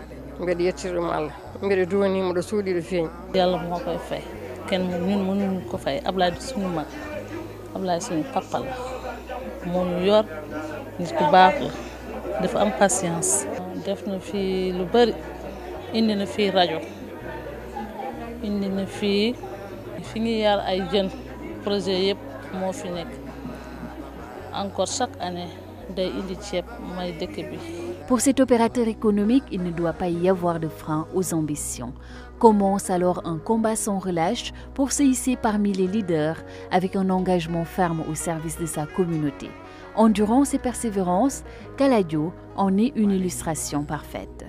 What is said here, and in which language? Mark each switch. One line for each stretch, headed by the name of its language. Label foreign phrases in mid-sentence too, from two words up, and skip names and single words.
Fula: mbeɗa yettirɗum Allah mbeɗa duwanimo ɗo suuɗi ɗo feeñi.
Wolof: Yàlla moo koy fay kenn ñun mënuñu ko fay Ablaye suñu mag Ablaye suñu papa la moo ñu yor nit ku baax la dafa am patience. def na fi lu bari indi na fi rajo indi na fi ngi yar ay jeunes projet yëpp moo fi nekk
French: encore chaque année
Wolof: day indi ceeb may dëkk bi.
French: Pour cet opérateur économique, il ne doit pas y avoir de frein aux ambitions. Commence alors un combat sans relâche pour se hisser parmi les leaders avec un engagement ferme au service de sa communauté. Endurance et persévérance, Kaladio en est une illustration parfaite.